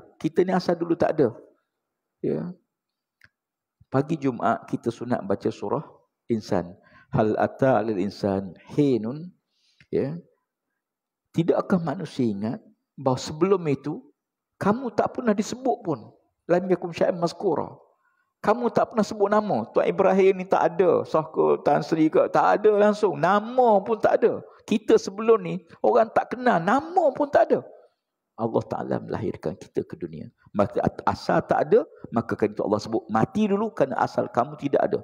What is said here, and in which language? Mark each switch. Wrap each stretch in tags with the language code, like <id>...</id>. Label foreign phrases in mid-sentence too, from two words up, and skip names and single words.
<ms>Kita ni asal dulu tak ada. Ya. Pagi Jumaat kita sunat baca surah Insan.</ms> <ar>هل أتى على الإنسان حين, ya.</ar> <ms>Tidakkah manusia ingat bahawa sebelum itu kamu tak pernah disebut pun.</ms> <ar>لم يكن شيئا مذكورا.</ar> <ms>Kamu tak pernah sebut nama. Tuan Ibrahim ni tak ada. Sahku Tan Sri ke, tak ada langsung. Nama pun tak ada. Kita sebelum ni orang tak kenal, nama pun tak ada. Allah Ta'ala melahirkan kita ke dunia. Maka asal tak ada, maka kan itu Allah sebut mati dulu kerana asal kamu tidak ada.</ms>